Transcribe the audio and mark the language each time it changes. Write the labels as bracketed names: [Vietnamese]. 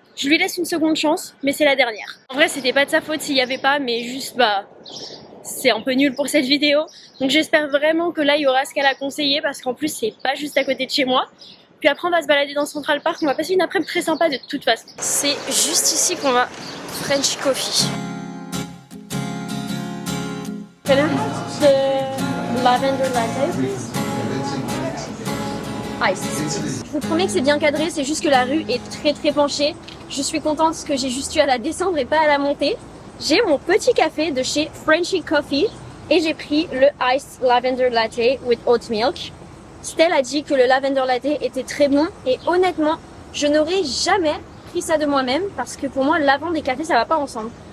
[French] Je lui laisse une seconde chance, mais c'est la dernière. En vrai, c'était pas de sa faute s'il y avait pas, mais juste, c'est un peu nul pour cette vidéo. Donc, j'espère vraiment que là, il y aura ce qu'elle a conseillé, parce qu'en plus, c'est pas juste à côté de chez moi. Puis après, on va se balader dans Central Park, on va passer une après-midi très sympa de toute façon. C'est juste ici qu'on va French Coffee. [English] Can I have the lavender latte, please? Ice. [French] Je vous promets que c'est bien cadré, c'est juste que la rue est très penchée. Je suis contente parce que j'ai juste eu à la descendre et pas à la monter. J'ai mon petit café de chez Frenchy Coffee et j'ai pris le Iced Lavender Latte with Oat Milk. Stell a dit que le Lavender Latte était très bon et honnêtement, je n'aurais jamais pris ça de moi-même parce que pour moi, lavande et café, ça va pas ensemble.